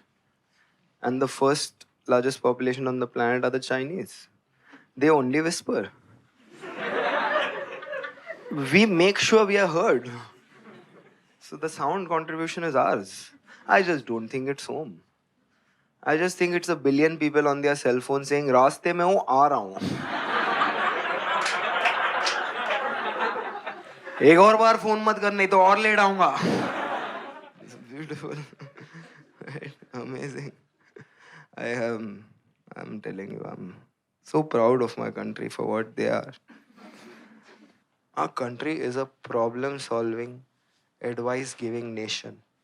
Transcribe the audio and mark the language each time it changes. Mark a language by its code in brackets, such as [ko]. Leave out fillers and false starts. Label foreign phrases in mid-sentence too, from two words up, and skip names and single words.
[en] And the first largest population on the planet are the Chinese. They only whisper. We make sure we are heard. So the sound contribution is ours. I just don't think it's home. I just think it's a billion people on their cell phone saying, [hi] "रास्ते में हूँ, आ रहा हूँ." एक और बार फोन मत कर, नहीं तो और लेट आऊंगा. [en] It's beautiful. Amazing. I'm telling you, I'm so proud of my country for what they are. Our country is a problem-solving, advice-giving nation.